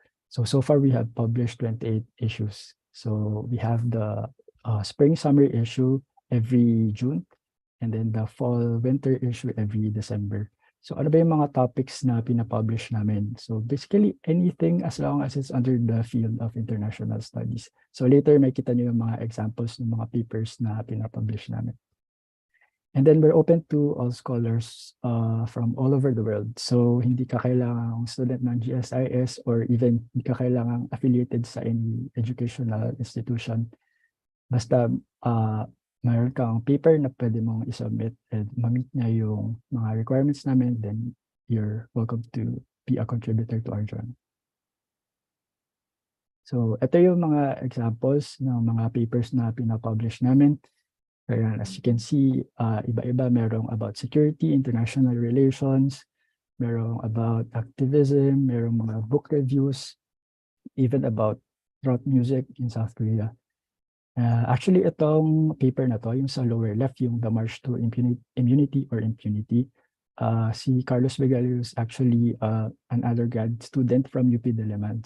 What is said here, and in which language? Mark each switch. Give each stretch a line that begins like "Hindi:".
English: So far we have published 28 issues. So we have the spring summer issue every June, and then the fall winter issue every December.
Filipino: So ano ba yung mga topics na pinapublish namin?
English: So basically anything as long as it's under the field of international studies.
Filipino: So later may kita niyo yung mga examples ng mga papers na pinapublish namin.
English: And then we're open to all scholars from all over the world.
Filipino: So hindi ka kailangang student ng GSIS or even hindi ka kailangang affiliated sa
English: any educational institution.
Filipino: Basta mayroon kang paper na pwede mong isubmit and ma-meet niya yung mga requirements namin,
English: then you're welcome to be a contributor to our journal.
Filipino: So ito yung mga examples ng mga papers na pinapublish namin. Kaya
English: as you can see,
Filipino: iba-iba, merong about security, international relations, merong about activism, merong mga book reviews,
English: even about rock music in South Korea. Actually,
Filipino: itong paper na to,
English: yung sa lower left, yung The March to Immunity or Impunity, si Carlos Begalio is actually an undergrad student from UP Diliman.